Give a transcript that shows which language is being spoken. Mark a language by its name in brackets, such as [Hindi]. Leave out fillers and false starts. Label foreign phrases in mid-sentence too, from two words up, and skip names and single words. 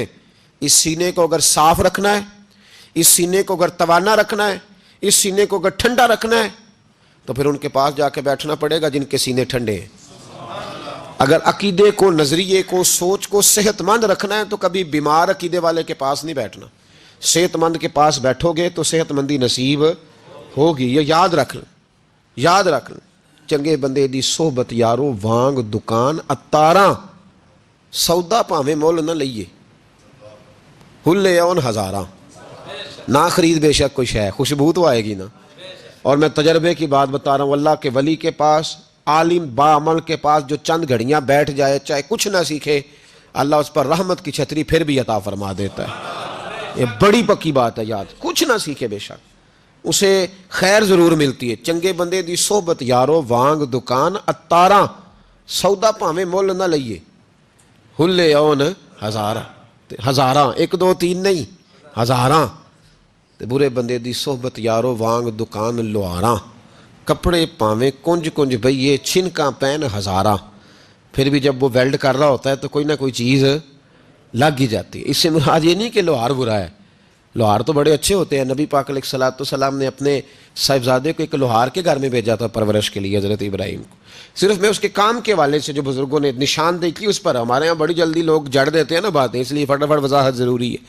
[Urdu] اس سینے کو اگر صاف رکھنا ہے, اس سینے کو اگر توانا رکھنا ہے, اس سینے کو اگر ٹھنڈا رکھنا ہے تو پھر ان کے پاس جا کے بیٹھنا پڑے گا جن کے سینے ٹھنڈے ہیں. اگر عقیدے کو, نظریے کو, سوچ کو صحت مند رکھنا ہے تو کبھی بیمار عقیدے والے کے پاس نہیں بیٹھنا. صحت مند کے پاس بیٹھو گے تو صحت مندی نصیب ہوگی. یہ یاد رکھ لیں, یاد رکھ لیں. [Punjabi] چنگے بندے دی صحبت یارو وانگ دکان اتاراں, سودا پاویں مول نہ لئیے, ہلے اون ہزاراں, [Urdu] نہ خرید بے شک کوئی شے, خوشبو تو آئے گی نا. اور میں تجربے کی بات بتا رہا ہوں, اللہ کے ولی کے پاس, عالم باعمل کے پاس جو چند گھڑیاں بیٹھ جائے چاہے کچھ نہ سیکھے, اللہ اس پر رحمت کی چھتری پھر بھی عطا فرما دیتا ہے. یہ بڑی پکی بات ہے, یاد. کچھ نہ سیکھے بے شک اسے خیر ضرور ملتی ہے. [Punjabi] چنگے بندے دی صحبت یارو وانگ دکان اتاراں, سودا پاویں مول نہ لئیے, ہلے اون ہزاراں. ہزاراں، [Urdu] ایک دو تین نہیں، [Punjabi] ہزاراں۔ تے برے بندے دی صحبت یارو وانگ دکان لوہاراں، کپڑے پاویں کنج کنج بھئیے چھنکاں پین ہزاراں۔ [Urdu] پھر بھی جب وہ ویلڈ کر رہا ہوتا ہے تو کوئی نہ کوئی چیز لگ ہی جاتی ہے۔ اس سے مراد یہ نہیں کہ لوہار برا ہے، لوہار تو بڑے اچھے ہوتے ہیں۔ نبی پاک علیہ السلام نے اپنے صاحبزادے کو ایک لوہار کے گھر میں بھیجا تھا پرورش کے لیے، حضرت ابراہیم کو۔ صرف میں اس کے کام کے والے سے جو بزرگوں نے نشاندہی کی اس پر، ہمارے ہاں بڑی جلدی لوگ جڑ دیتے ہیں نا باتیں، اس لیے فٹافٹ وضاحت ضروری ہے۔